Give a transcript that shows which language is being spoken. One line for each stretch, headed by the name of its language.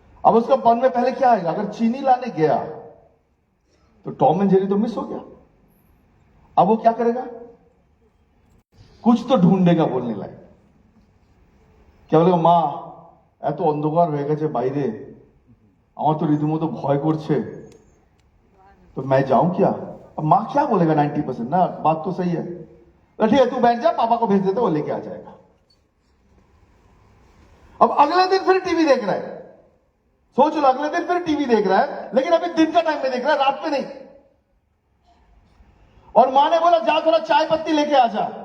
Hindi: अब उसका मन में पहले क्या आएगा, अगर चीनी लाने गया तो टॉम एंड जेरी तो मिस हो गया। अब वो क्या करेगा, कुछ तो ढूंढेगा बोलने लायक। क्या बोलेगा, मां
Bangla: এত অন্ধকার হয়ে গেছে বাইরে, আমার তো রীতিমতো ভয় করছে,
Hindi: तो मैं जाऊं क्या? अब माँ क्या बोलेगा? 90% ना, बात तो सही है। तो ठीक है, तू बैठ जा, पापा को भेज देते, वो लेके आ जाएगा। अब अगले दिन फिर टीवी देख रहा है, सोच लो, अगले दिन फिर टीवी देख रहा है, लेकिन अभी दिन का टाइम में देख रहा है, रात में नहीं। और मां ने बोला जा थोड़ा चाय पत्ती लेके आ जा।